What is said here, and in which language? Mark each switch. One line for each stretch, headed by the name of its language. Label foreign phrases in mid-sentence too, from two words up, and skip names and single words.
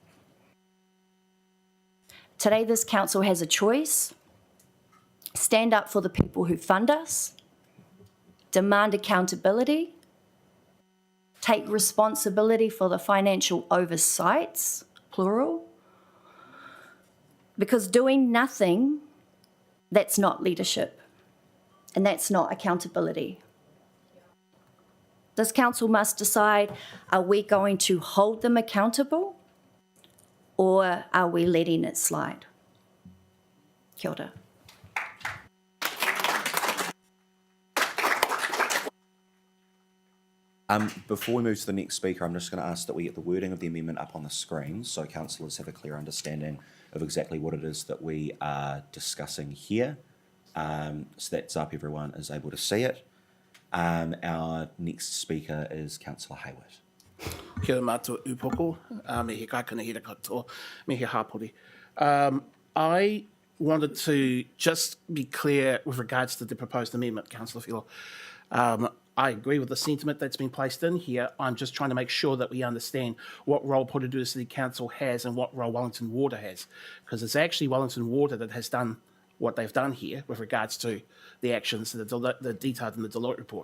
English: Today, this council has a choice: stand up for the people who fund us, demand accountability, take responsibility for the financial oversights, plural, because doing nothing, that's not leadership, and that's not accountability. This council must decide, are we going to hold them accountable, or are we letting it slide?
Māori: Kia ora.
English: Before we move to the next speaker, I'm just going to ask that we get the wording of the amendment up on the screen so councillors have a clear understanding of exactly what it is that we are discussing here. So that's up, everyone is able to see it. Our next speaker is Councillor Hayward.
Māori: Kia ora mātou upoko, me he kaikana hira katoa, me he hapori.
English: I wanted to just be clear with regards to the proposed amendment, Councillor Philo. I agree with the sentiment that's been placed in here. I'm just trying to make sure that we understand what role Porirua City Council has and what role Wellington Water has, because it's actually Wellington Water that has done what they've done here with regards to the actions that are detailed in the Deloitte report.